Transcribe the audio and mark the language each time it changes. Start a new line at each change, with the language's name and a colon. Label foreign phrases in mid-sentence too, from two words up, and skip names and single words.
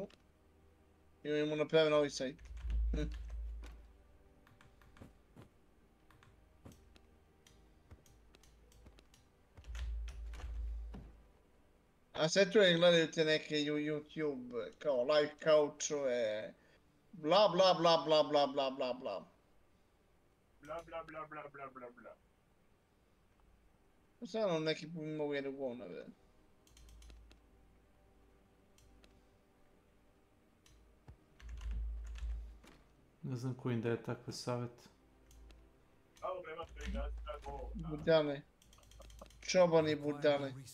Serbian: I oni mu naprave novi sajt. A sve tu je gledaju te neke YouTube kao
English: life coachove,
Serbian: bla bla bla bla bla bla bla bla. Bla bla bla bla bla bla bla. Stvarno neki mogu jednu govno vedeti. Ne znam ko im daje takve savjete. Budale. Čobani budale.